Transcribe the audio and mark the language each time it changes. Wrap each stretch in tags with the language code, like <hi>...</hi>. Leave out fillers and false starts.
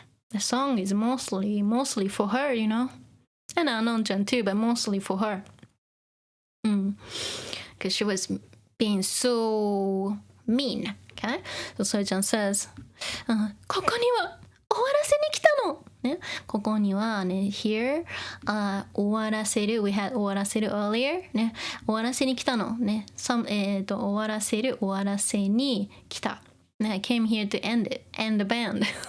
<en>The song is mostly for her, and Anon-chan too, but mostly for her. Because she was being so mean. Okay? So Soyo-chan says,</en> <ja>ここには終わらせに来たの。ね、ここにはね、</ja> <en>here,</en> <ja>終わらせる、</ja> <en>we had</en> <ja>終わらせる</ja> <en>earlier,</en> <ja>ね、終わらせに来たの。ね、終わらせる、終わらせに来た。</ja> <en>ね、I came here to end the band.</en>